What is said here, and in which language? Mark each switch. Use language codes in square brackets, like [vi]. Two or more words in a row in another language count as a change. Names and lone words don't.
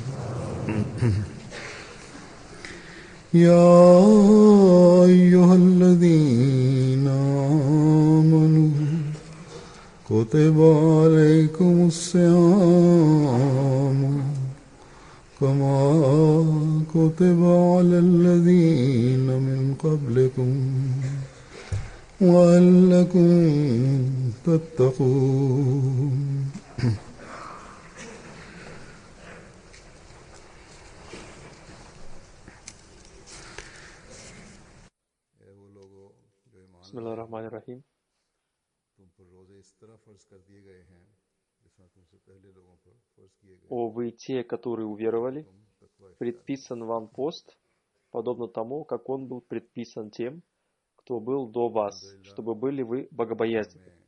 [ar] يا أيها الذين آمنوا كتب عليكم الصيام كما كتب على الذين من قبلكم وَلَعَلَّكُمْ تَتَّقُونَ. بسم الله الرحمن الرحيم. [ru] О вы те, которые уверовали, предписан вам пост, подобно тому, как он был предписан тем, кто был до вас, чтобы были вы богобоязненны.